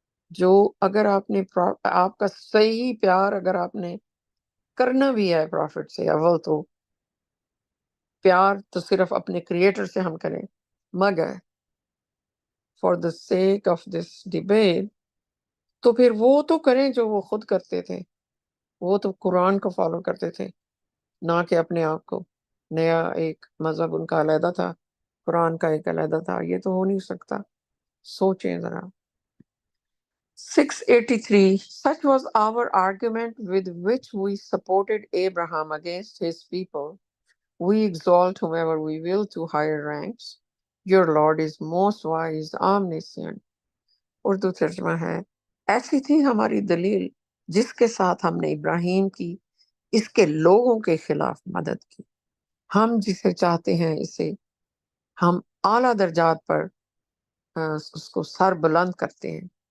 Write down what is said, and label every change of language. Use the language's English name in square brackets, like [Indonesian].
[Urdu] جو اگر آپ نے آپ کا صحیح پیار اگر آپ نے کرنا بھی ہے پرافٹ سے، اول تو پیار تو صرف اپنے کریٹر سے ہم کریں، مگر [English] for the sake of this debate [Urdu] تو پھر وہ تو کریں جو وہ خود کرتے تھے. وہ تو قرآن کو فالو کرتے تھے، نہ کہ اپنے آپ کو. نیا ایک مذہب ان کا علیحدہ تھا، قرآن کا ایک علیحدہ تھا. یہ تو ہو نہیں سکتا. سوچیں ذرا. [English] 683 Such was our argument with which we supported Abraham against his people. We exalt whomever we will to higher ranks. Your Lord is most wise, omniscient. [Urdu] Urdu ترجمہ ہے، ایسی تھی ہماری دلیل جس کے ساتھ ہم نے ابراہیم کی اس کے لوگوں کے خلاف مدد کی. ہم جسے چاہتے ہیں اسے ہم اعلیٰ درجات پر اس کو سر بلند کرتے ہیں.